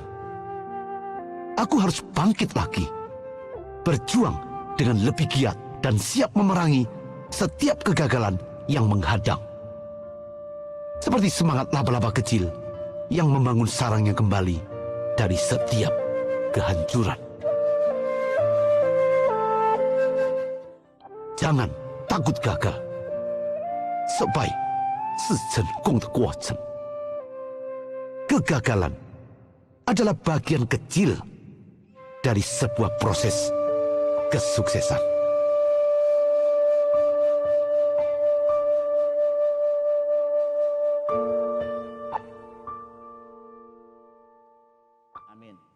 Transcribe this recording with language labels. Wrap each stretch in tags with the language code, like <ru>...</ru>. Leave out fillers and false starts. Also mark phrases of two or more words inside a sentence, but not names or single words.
<id>Aku harus bangkit lagi, berjuang dengan lebih giat dan siap memerangi setiap kegagalan yang menghadang." Seperti semangat laba-laba kecil yang membangun sarangnya kembali dari setiap kehancuran. Jangan takut gagal.</id> <zh>失败是成功的过程.</zh> <id>Kegagalan adalah bagian kecil dari sebuah proses kesuksesan. Amin.</id>